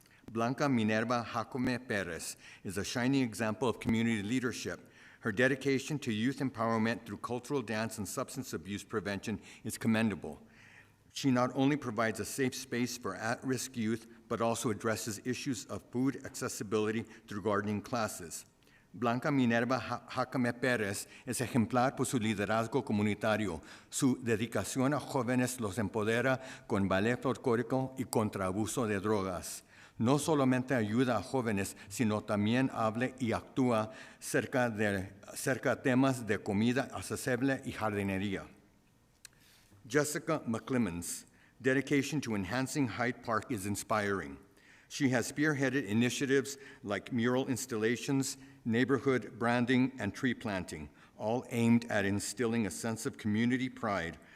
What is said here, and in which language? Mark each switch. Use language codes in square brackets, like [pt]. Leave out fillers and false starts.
[en] Blanca Minerva Jacome Perez is a shining example of community leadership. Her dedication to youth empowerment through cultural dance and substance abuse prevention is commendable. She not only provides a safe space for at-risk youth, but also addresses issues of food accessibility through gardening classes. [es] Blanca Minerva Jacome Pérez es ejemplar por su liderazgo comunitario. Su dedicación a jóvenes los empodera con ballet folclórico y contra abuso de drogas. No solamente ayuda a jóvenes, sino también habla y actúa cerca de temas de comida accesible y jardinería. [en] Jessica McClemens' dedication to enhancing Hyde Park is inspiring. She has spearheaded initiatives like mural installations, neighborhood branding, and tree planting, all aimed at instilling a sense of community pride.